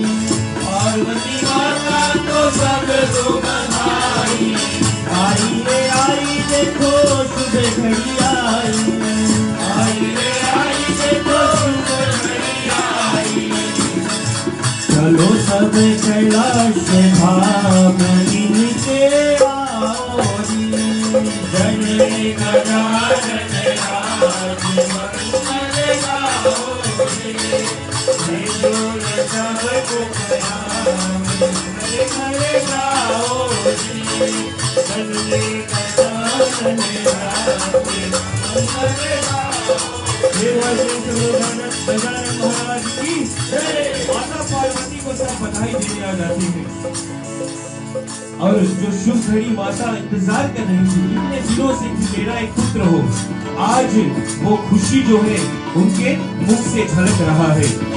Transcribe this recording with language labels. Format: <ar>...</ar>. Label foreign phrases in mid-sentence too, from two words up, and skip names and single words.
<hi>पार्वती माता को सब दो बधाई, आई रे आई देखो शुभ घड़ी आई, आई रे आई देखो शुभ घड़ी आई। चलो सब कैलाश धाम इनके आओरी, जननी गजानन राज मंगल गाओरी, सबको प्रणाम मंगल गाओरी, जननी गजानन राज मंगल गाओरी। गजानन महाराज की जय। माता पार्वती को सब बधाई देने आ जाती है, और जो शुभ घड़ी माता इंतजार कर रही थी इतने दिनों से कि मेरा एक पुत्र हो, आज वो खुशी जो है उनके मुख से झलक रहा है।</hi>